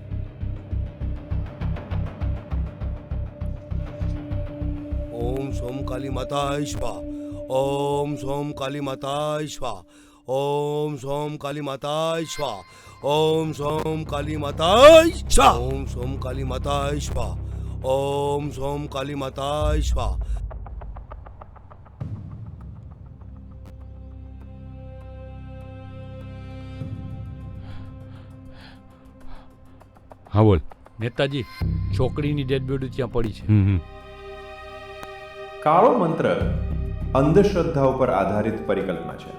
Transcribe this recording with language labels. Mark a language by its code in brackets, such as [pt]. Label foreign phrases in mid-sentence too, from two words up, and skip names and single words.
[sa] ओम सोम काली माताय स्वाहा. ओम सोम काली माताय स्वाहा. ओम सोम काली माताय स्वाहा. ओम सोम काली माताय स्वाहा. ओम सोम काली माताय स्वाहा. ओम सोम काली माताय स्वाहा. [gu] હા બોલ. નેતાજી, છોકરીની [en] dead body [gu] ત્યાં પડી છે. કાળો મંત્ર અંધશ્રદ્ધા ઉપર આધારિત પરિકલ્પના છે.